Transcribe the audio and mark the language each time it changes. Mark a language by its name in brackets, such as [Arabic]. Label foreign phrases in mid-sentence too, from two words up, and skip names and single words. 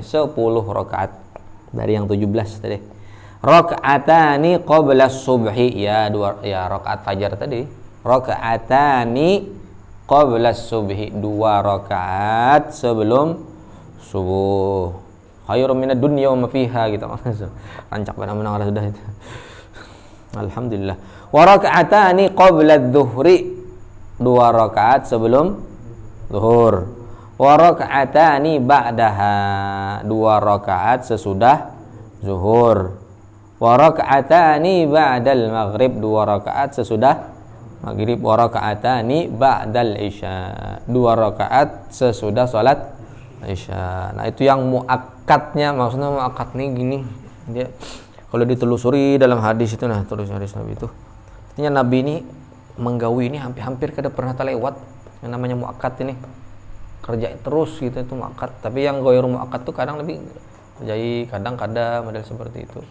[Indonesian] 10 rakaat. Dari yang 17 tadi. [Arabic] ركعتان قبل الصبح, [Indonesian] ya rakaat fajar tadi. [Arabic] ركعتان قبل الصبح, [Indonesian] 2 rakaat sebelum subuh. [Arabic] خير من الدنيا وما فيها gitu. Rancak pada menang sudah itu. Alhamdulillah. وركعتان قبل الظهر, [Indonesian] 2 rakaat sebelum zuhur. [Arabic] وركعتان بعدها, [Indonesian] 2 rakaat sesudah zuhur. [Arabic] وركعتان بعد المغرب, [Indonesian] 2 rakaat sesudah maghrib. [Arabic] وركعتان بعد العشاء, [Indonesian] 2 rakaat sesudah salat isya. Nah, itu yang muakkadnya. Maksudnya muakkad nih gini, dia kalau ditelusuri dalam hadis itu, nah tulis hadis Nabi itu artinya Nabi ini menggawi ini hampir-hampir kada pernah terlewat yang namanya muakkad ini, kerja terus gitu itu muakkad. Tapi yang ghairu muakkad tuh kadang lebih jadi kadang-kadang model seperti itu.